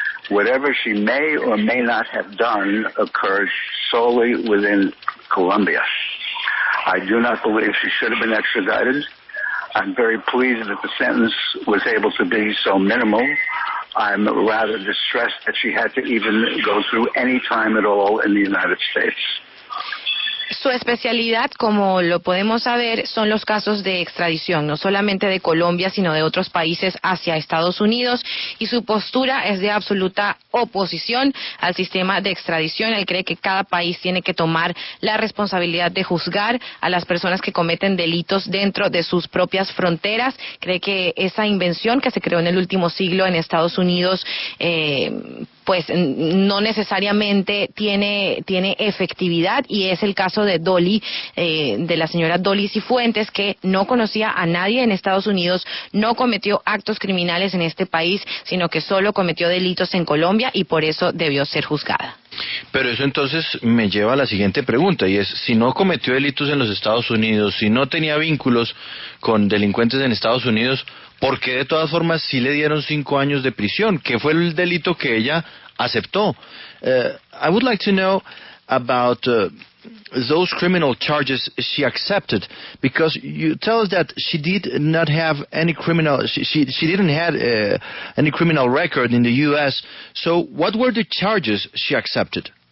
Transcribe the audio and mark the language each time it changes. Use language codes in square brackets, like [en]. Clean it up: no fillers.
[en] Whatever she may or may not have done occurred solely within Colombia. I do not believe she should have been extradited. I'm very pleased that the sentence was able to be so minimal. I'm rather distressed that she had to even go through any time at all in the United States. [es] Su especialidad, como lo podemos saber, son los casos de extradición, no solamente de Colombia, sino de otros países hacia Estados Unidos, y su postura es de absoluta oposición al sistema de extradición. Él cree que cada país tiene que tomar la responsabilidad de juzgar a las personas que cometen delitos dentro de sus propias fronteras. Cree que esa invención que se creó en el último siglo en Estados Unidos pues no necesariamente tiene efectividad, y es el caso de Dolly, de la señora Dolly Cifuentes, que no conocía a nadie en Estados Unidos, no cometió actos criminales en este país, sino que solo cometió delitos en Colombia y por eso debió ser juzgada. Pero eso entonces me lleva a la siguiente pregunta, y es, si no cometió delitos en los Estados Unidos, si no tenía vínculos con delincuentes en Estados Unidos, ¿por qué de todas formas sí le dieron 5 años de prisión? ¿Qué fue el delito que ella aceptó? [en] I would like to know about those criminal charges she accepted, because you tell us that she did not have any criminal, she didn't have any criminal record in the U.S. So what were the charges she accepted?